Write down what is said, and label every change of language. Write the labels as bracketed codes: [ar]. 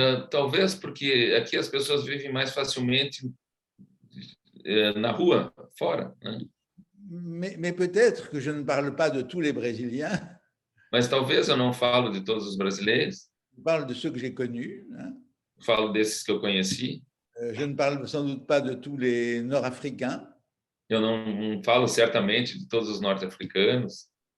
[pt] Talvez porque aqui as pessoas vivem mais facilmente na rua, fora, né? [fr] Mais peut-être que je ne parle pas de tous les Brésiliens. [pt] Mas talvez eu não falo de todos os brasileiros. [fr] Je parle de ceux que j'ai connus. Hein. [pt] Falo desses que eu conheci. [fr] Je ne parle sans doute pas de tous les Nord-Africains. [pt] Eu não falo certamente de todos os norte-africanos.